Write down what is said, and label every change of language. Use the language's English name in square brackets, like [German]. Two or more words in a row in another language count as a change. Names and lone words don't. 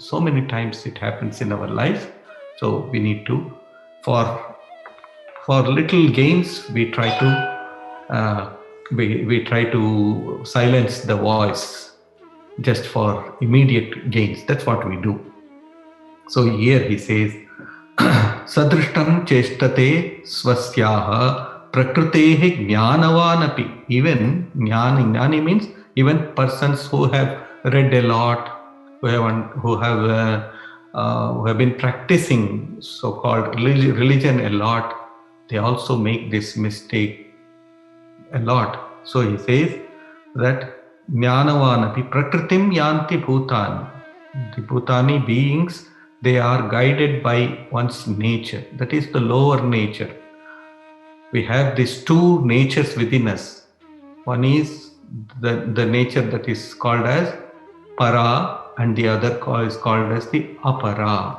[English] So many times it happens in our life. So we need to, for little gains, we try to silence the voice just for immediate gains. That's what we do. So here he says, [Sanskrit] Sadrishtam cheshtate swasyaha prakrutehi jnanavanapi. [English] Even jnani means even persons who have read a lot, who have been practicing so-called religion a lot, they also make this mistake a lot. So he says that [Sanskrit] jnanavanapi prakritim yanti bhutani. [English] The bhutani beings, they are guided by one's nature. That is the lower nature. We have these two natures within us. One is the nature that is called as para, and the other is called as the apara.